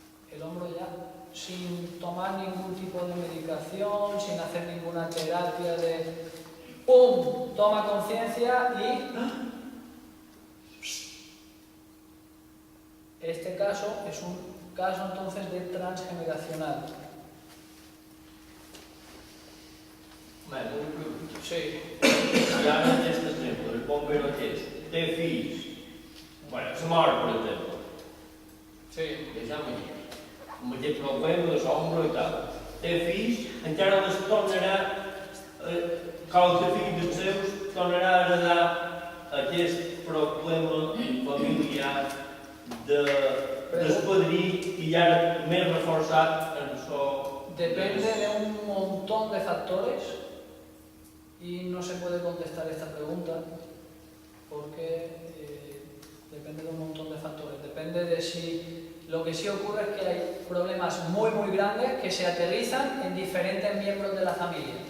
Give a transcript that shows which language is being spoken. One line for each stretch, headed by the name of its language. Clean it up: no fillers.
Spanish: El hombro ya, sin tomar ningún tipo de medicación, sin hacer ninguna terapia ¡pum!, toma conciencia y... Este caso es un caso entonces de transgeneracional. Mano, una pregunta. Sí.
Catalan: Si ara en aquest exemple el bombero aquest té fills, bueno, se mor, per exemple, Sí. deixem aquí, amb aquest problema de sombra i tal, té fills, encara les tornarà, qualque fill dels seus tornarà a heredar aquest problema familiar del padrí i ara més reforçat en so...
Spanish: Depende de un montón de factores y no se puede contestar esta pregunta porque depende de un montón de factores. Depende de si... Lo que sí ocurre es que hay problemas muy grandes que se aterrizan en diferentes miembros de la familia.